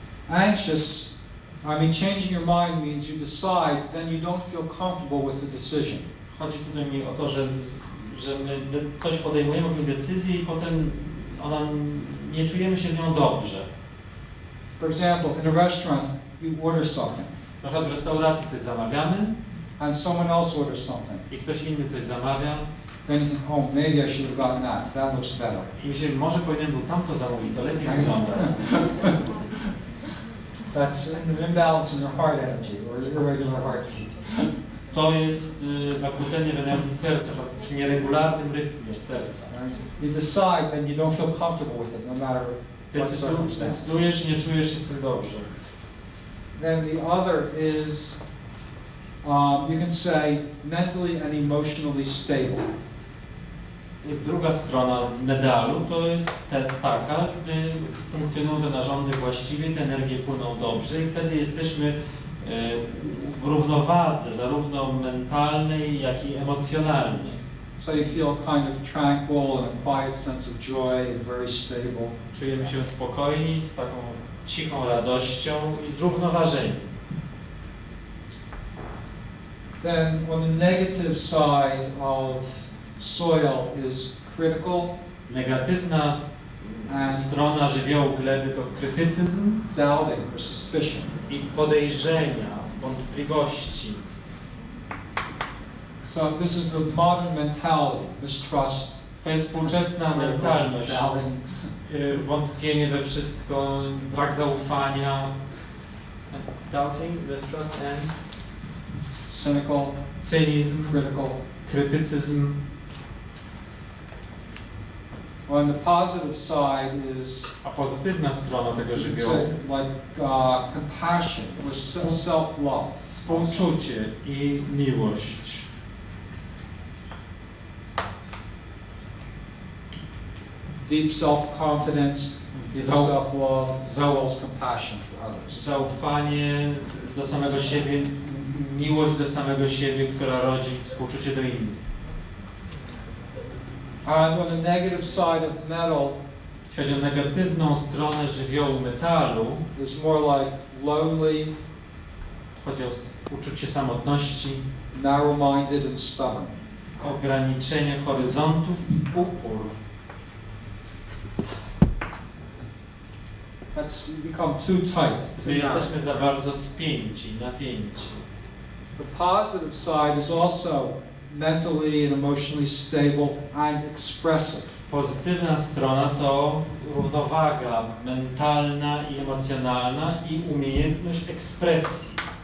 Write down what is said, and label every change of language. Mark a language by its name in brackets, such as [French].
[English] Anxious, changing your mind means you decide, then you don't feel comfortable with the decision. [Polish] Chodzi tutaj mi o to, że my coś podejmujemy, robimy decyzję i potem nie czujemy się z nią dobrze. [English] For example, in a restaurant, you order something, [Polish] Na przykład w restauracji coś zamawiamy [English] and someone else orders something. [Polish] i ktoś inny coś zamawia [English] Then you think, oh, maybe I should have gotten that. That looks better. [Polish] i myślimy, może powinienem był tamto zamówić, to lepiej wygląda. [English] That's an imbalance in your heart energy or irregular heartbeat. [Polish] To jest zakłócenie w energii serca, przy nieregularnym rytmie serca. [English] You decide, then you don't feel comfortable with it, no matter what circumstances. [Polish] Decydujesz i nie czujesz się z tym dobrze. [English] Then the other is, you can say, mentally and emotionally stable. [Polish] I druga strona medalu to jest taka, gdy funkcjonują te narządy właściwie, te energie płyną dobrze i wtedy jesteśmy w równowadze, zarówno mentalnej, jak i emocjonalnej. [English] So you feel kind of tranquil and a quiet sense of joy and very stable. [Polish] Czujemy się spokojni, taką cichą radością i zrównoważeni. [English] Then on the negative side of soil is critical [Polish] Negatywna [English] and [Polish] strona żywiołu gleby to krytycyzm [English] doubting or suspicion. [Polish] i podejrzenia, wątpliwości. [English] So this is the modern mentality, mistrust, [Polish] To jest współczesna mentalność. [English] doubting, [Polish] Wątpienie we wszystko, brak zaufania. [English] Doubting, mistrust and cynical, [Polish] cynizm, [English] critical. [Polish] krytycyzm. [English] On the positive side is [Polish] A pozytywna strona tego [English] you could [Polish] żywiołu, [English] say, like compassion or self-love. [Polish] współczucie i miłość. [English] Deep self-confidence is [Polish] Zau- [English] self-love, as well as compassion for others. [Polish] Zaufanie do samego siebie, miłość do samego siebie, która rodzi współczucie do innych. [English] And on the negative side of metal [Polish] Jeśli chodzi o negatywną stronę żywiołu metalu, [English] is more like lonely, [Polish] chodzi o uczucie samotności, [English] narrow-minded, and stubborn. [Polish] ograniczenie horyzontów i upór. [English] That's you become too tight. [Polish] Gdy jesteśmy za bardzo spięci, napięci. [English] The positive side is also mentally and emotionally stable and expressive. [Polish] Pozytywna strona to równowaga mentalna i emocjonalna i umiejętność ekspresji.